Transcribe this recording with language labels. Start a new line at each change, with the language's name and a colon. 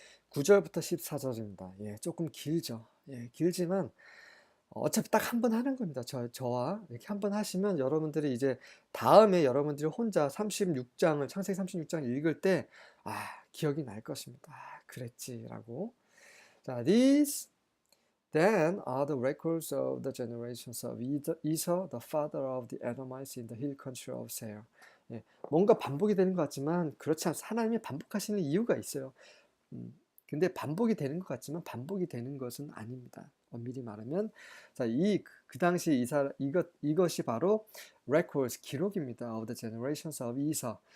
Korean: 9절부터 14절입니다. 조금 길죠. 길지만 어차피 딱 한 번 하는 겁니다. 저와 이렇게 한 번 하시면 여러분들이 이제 다음에 여러분들이 혼자 36장을, 창세기 36장을 읽을 때 기억이 날 것입니다. 그랬지라고.
English: 자, these Then are the records of the generations of Esau, the father of the Edomites in the hill country of Seir.
Korean: 뭔가 반복이 되는 것 같지만 그렇지 않습니다. 하나님이 반복하시는 이유가 있어요. 근데 반복이 되는 것 같지만 반복이 되는 것은 아닙니다. 엄밀히 말하면, 자, 그 당시 이것이 바로 records, 기록입니다.
English: Of the generations of Esau.